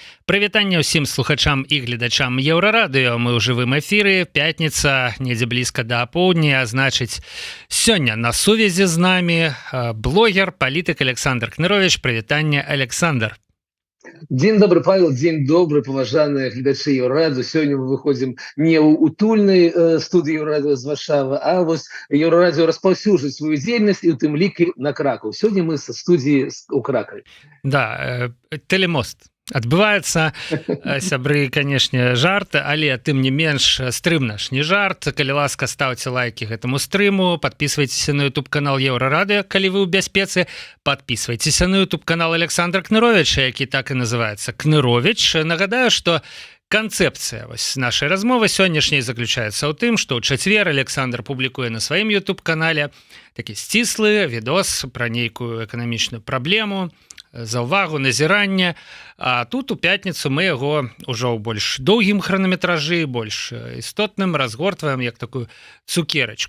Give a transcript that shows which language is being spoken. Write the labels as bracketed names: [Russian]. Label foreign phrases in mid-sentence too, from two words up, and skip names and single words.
[Belarusian] Прывітанне ўсім слухачам і гледачам Еўрарадыё. Мы ў жывым эфіры, пятніца, недзе блізка да апоўдня, значыць, сёння на сувязі з намі блогер, палітык Александр Кнырович. Прывітанне, Александр. [Russian] День добрый, Павел, день добрый, поважанные глядачи Еўрарадыё. Сегодня мы выходим не у утульной студии Еўрарадыё з Варшавы, а вот Еўрарадыё [Belarusian] распаўсюджвае свою дзейнасць і у тым ліку на Кракаў. [Russian] Сегодня мы со студии у Кракове. Да, телемост. [Belarusian] Адбываецца, сябры, канешне, жарт, але тым не менш стрым наш не жарт. Калі ласка, [Russian] ставьте лайки [Belarusian] гэтаму стрыму, [Russian] подписывайтесь на YouTube канал [Belarusian] Еўрарадыё, калі вы ў бяспецы, [Russian] подписывайтесь на YouTube канал [Belarusian] Александра Кныровича, які так і называется Кнырович. Нагадаю, [Russian] что концепция нашей размовы [Belarusian] сённяшняй заключается ў тым, что ў чацвер Александр публікуе на сваім YouTube канале такі сціслы відос про нейкую эканамічную праблему, за ўвагу, назірання. А тут у пятніцу мы яго ўжо ў больш доўгім хранаметражы, больш істотным разгортваем як такую цукерачку.